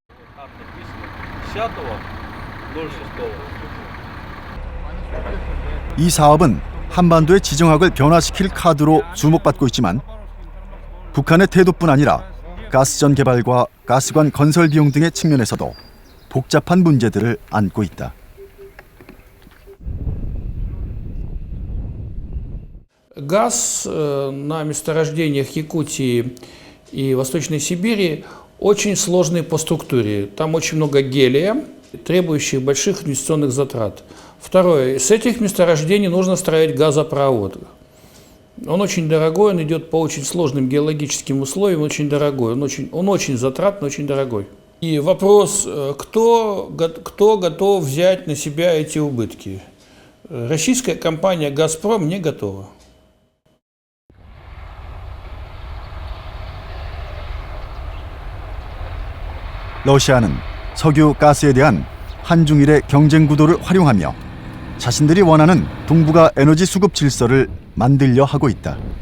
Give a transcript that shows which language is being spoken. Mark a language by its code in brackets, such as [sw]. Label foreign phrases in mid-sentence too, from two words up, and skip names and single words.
[ko] 이 사업은 한반도의 지정학을 변화시킬 카드로 주목받고 있지만 북한의 태도뿐 아니라 가스전 개발과 가스관 건설 비용 등의 측면에서도 복잡한 문제들을 안고 있다. [ru] Газ на месторождениях Якутии и Восточной Сибири очень сложный по структуре. Там очень много гелия, требующих больших инвестиционных затрат. Второе. С этих месторождений нужно строить газопровод. Он очень дорогой, он идет по очень сложным геологическим условиям, очень дорогой. Он очень затратный, очень дорогой. И вопрос, кто готов взять на себя эти убытки? Российская компания «Газпром» не готова. [ko] 러시아는 석유, 가스에 대한 한중일의 경쟁 구도를 활용하며 자신들이 원하는 동북아 에너지 수급 질서를 만들려 하고 있다.